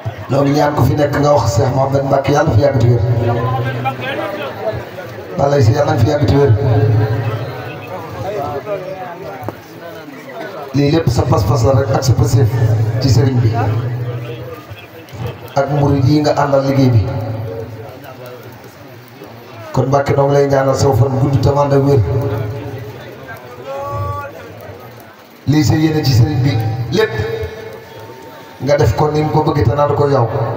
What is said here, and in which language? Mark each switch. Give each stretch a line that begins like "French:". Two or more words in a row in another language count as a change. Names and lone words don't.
Wolof: Loolu ñaan ko fi nekk nga wax Cheikh Mouhamed Mbacke yàlla fi yàgg te wér. Balay si yàlla fi yàgg te wér. Lii lépp sa pas-pas la rek ak sa pasif ci sëriñ bi. Ak murid yi nga àndal liggéey bi. Kon Mbacke noo ngi lay ñaanal saw fan gudd te ànd ak wér. Lii sa yéene ci sëriñ bi lépp nga def ko ni mu ko bëgg te naan ko yow.